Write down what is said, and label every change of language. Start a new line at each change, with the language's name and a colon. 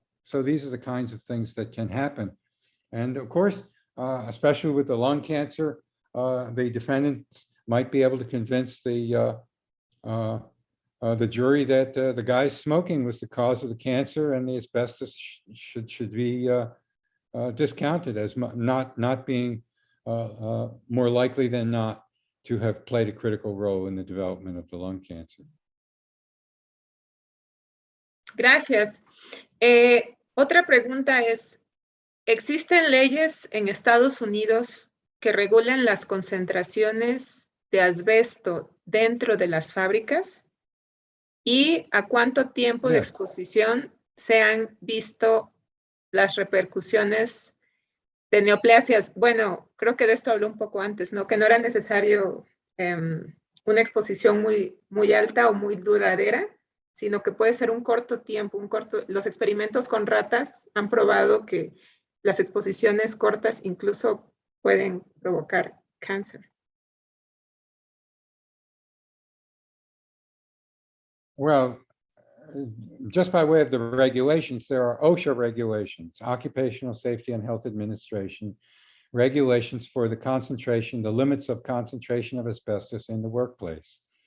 English: So these are the kinds of things that can happen. And of course, especially with the lung cancer, the defendants might be able to convince the jury that the guy smoking was the cause of the cancer, and the asbestos should be discounted as not being more likely than not to have played a critical role in the development of the lung cancer.
Spanish: Gracias. Otra pregunta es, ¿existen leyes en Estados Unidos que regulan las concentraciones de asbesto dentro de las fábricas? ¿Y a cuánto tiempo de exposición se han visto las repercusiones de neoplasias? Bueno, creo que de esto habló un poco antes, ¿no? Que no era necesario una exposición muy alta o muy duradera, sino que puede ser un corto tiempo, los experimentos con ratas han probado que las exposiciones cortas incluso pueden provocar cáncer.
English: Well, just by way of the regulations, there are OSHA regulations, Occupational Safety and Health Administration, regulations for the concentration, the limits of concentration of asbestos in the workplace.